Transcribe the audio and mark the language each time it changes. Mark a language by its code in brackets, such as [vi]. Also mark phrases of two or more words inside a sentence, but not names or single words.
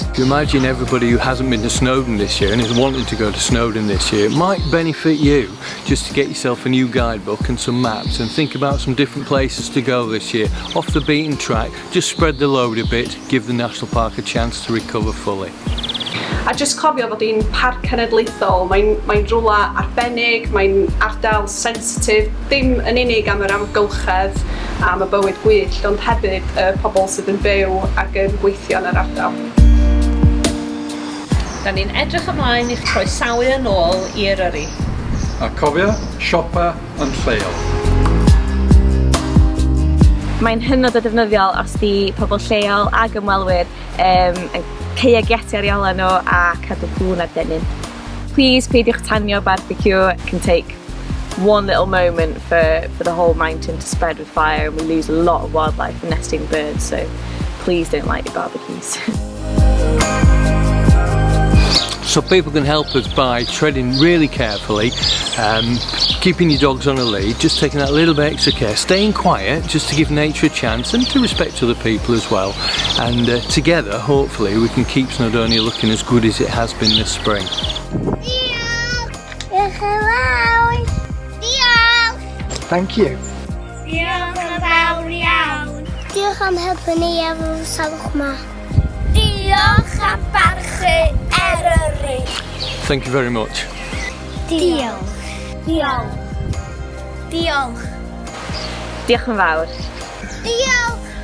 [en] If you imagine everybody who hasn't been to Snowdon this year and is wanting to go to Snowdon this year, it might benefit you just to get yourself a new guidebook and some maps and think about some different places to go this year. Off the beaten track, just spread the load a bit, give the National Park a chance to recover fully. [cy] A just cofio fod hi'n parc cenedlaethol, mae'n rwla arbennig, mae'n ardal sensitif, ddim yn unig am yr amgylchedd a am y bywyd gwyllt, ond hefyd pobl sydd yn byw ac yn gweithio yn yr ardal. Da ni'n edrych ymlaen i'ch croesawu yn ôl i'r yrru. A cofio, siopa yn lleol. Mae'n hynod o defnyddiol os di pobl lleol ag ymwelwyr yn ceuagiatu ar iola nhw a cadw cŵn ar dynnu. Please peidiwch tanio barbecue. [en] It can take one little moment for the whole mountain to spread with fire, and we lose a lot of wildlife and nesting birds, so please don't light your barbecues. So people can help us by treading really carefully, keeping your dogs on a lead, just taking that little bit extra care, staying quiet just to give nature a chance and to respect other people as well. And together, hopefully, we can keep Snowdonia looking as good as it has been this spring. Thank you. [cy] Diolch yn fawr iawn. Diolch am helpu ni efo salwch ma. Diolch am barchu Eryri. [en] Thank you very much. [cy] Diolch. Diolch. Diolch. Diolch yn fawr. Diolch.